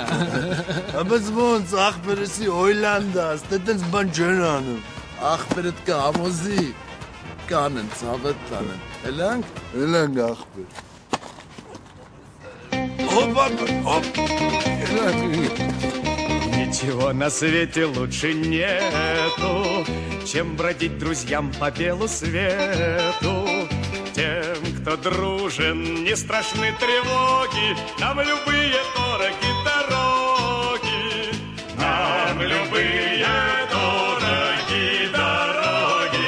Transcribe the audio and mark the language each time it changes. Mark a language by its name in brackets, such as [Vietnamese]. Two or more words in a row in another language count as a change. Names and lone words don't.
[Armenian] Բայց ոնց աղբերսի Օյլանդաս, դե տենց բան չեն անում։ Աղբերդ կհամուզի, կանեն ծավը տանեն, էլանք։ Էլանք աղբեր։ Հոպ, էլանք։ [Russian] Ничего на свете лучше нету, чем бродить друзьям по белу свету. Тем, кто дружен, не страшны тревоги, нам любые дороги дороги, нам любые дороги дороги.